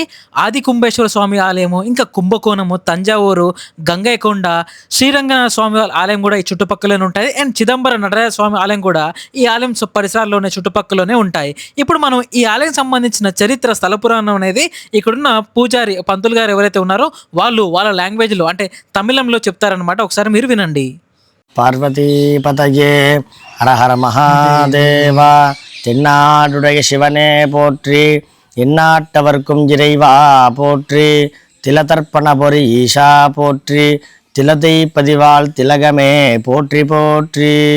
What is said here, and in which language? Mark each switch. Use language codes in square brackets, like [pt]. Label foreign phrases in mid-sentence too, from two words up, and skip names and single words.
[te] ఆది కుంభేశ్వర స్వామి ఆలయము, ఇంకా కుంభకోణము, తంజావూరు, గంగైకొండ, శ్రీరంగనాథ స్వామి ఆలయం కూడా ఈ చుట్టుపక్కలనే ఉంటాయి. అండ్ చిదంబర నటరాజ స్వామి ఆలయం కూడా ఈ ఆలయం పరిసరాల్లోనే చుట్టుపక్కలనే ఉంటాయి. ఇప్పుడు మనం ఈ ఆలయం సంబంధించిన చరిత్ర స్థల పురాణం అనేది ఇక్కడున్న పూజారి పంతులు గారు ఎవరైతే ఉన్నారో వాళ్ళ లాంగ్వేజ్లో అంటే తమిళంలో చెప్తారనమాట. ఒకసారి మీరు వినండి. [ta] பார்வதிபதயே ஹர ஹர மகாதேவா தென்னாடுடைய சிவனே போற்றி எந்நாட்டவர்க்கும் இறைவா போற்றி திலதர்ப்பண பொறி ஈஷா போற்றி திலதை பதிவாள் திலகமே போற்றி போற்றி